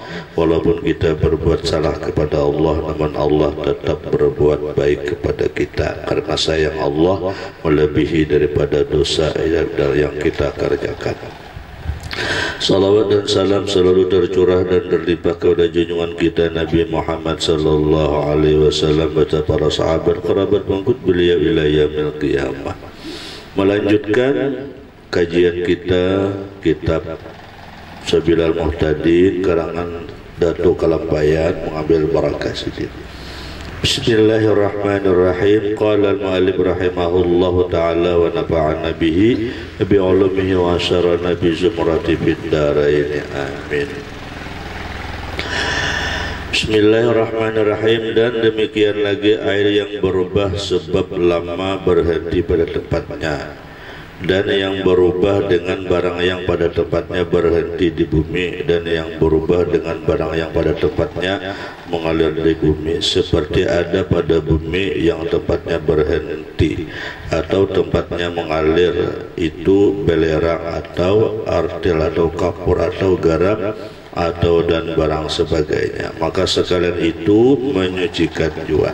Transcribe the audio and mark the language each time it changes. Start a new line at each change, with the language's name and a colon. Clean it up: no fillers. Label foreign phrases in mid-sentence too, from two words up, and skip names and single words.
Indonesian: Walaupun kita berbuat salah kepada Allah, namun Allah tetap berbuat baik kepada kita karena sayang Allah melebihi daripada dosa yang kita kerjakan. Salawat dan salam selalu tercurah dan terlimpah kepada junjungan kita Nabi Muhammad
Arabic: صلى الله عليه وسلم
Indonesian: beserta para sahabat kerabat pengikut beliau
Arabic: إلى يوم القيامة.
Indonesian: Melanjutkan kajian kita kitab Sabilal Muhtadin karangan Datuk Kalampayan mengambil barakah sedikit.
Arabic: بسم الله الرحمن الرحيم. قال المؤلف رحمه الله تعالى ونفعنا به بعلومه وأحشرنا بزمرة في الدارين آمين. Bismillahirrahmanirrahim.
Indonesian: Dan demikian lagi air yang berubah sebab lama berhenti pada tempatnya, dan yang berubah dengan barang yang pada tempatnya berhenti di bumi, dan yang berubah dengan barang yang pada tempatnya mengalir di bumi, seperti ada pada bumi yang tempatnya berhenti atau tempatnya mengalir, itu belerang atau artil atau kapur atau garam atau dan barang sebagainya, maka sekalian itu menyucikan jua.